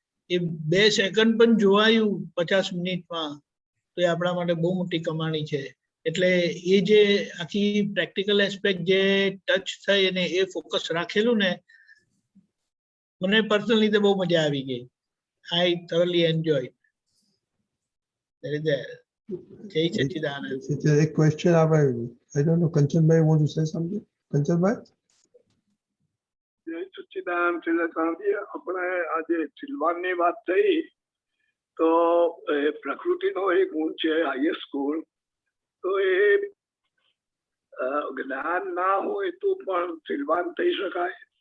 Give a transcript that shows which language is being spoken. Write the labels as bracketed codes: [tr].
[gu] એ 2 second પણ જોવાયું 50 મિનિટમાં તો એ આપણા માટે બહુ મોટી કમાણી છે. એટલે એ જે આખી પ્રેક્ટિકલ એસ્પેક્ટ જે ટચ થઈ અને એ ફોકસ રાખેલું ને, મને પર્સનલી તો બહુ મજા આવી ગઈ. [en] I thoroughly enjoyed. [gu] જય સચ્ચિદાનંદ. એક ક્વેશ્ચન આવે, [en] I don't know, Kanchanbhai want to say something? [gu] Kanchanbhai? જય સચ્ચિદાનંદ. આપણે આજે સિલવાનની વાત થઈ તો પ્રકૃતિનો એક ગુણ છે હાઈએસ્ટ ગુણ. તો એ જ્ઞાન ના હોય તો પણ સિલવાન થઈ શકાય?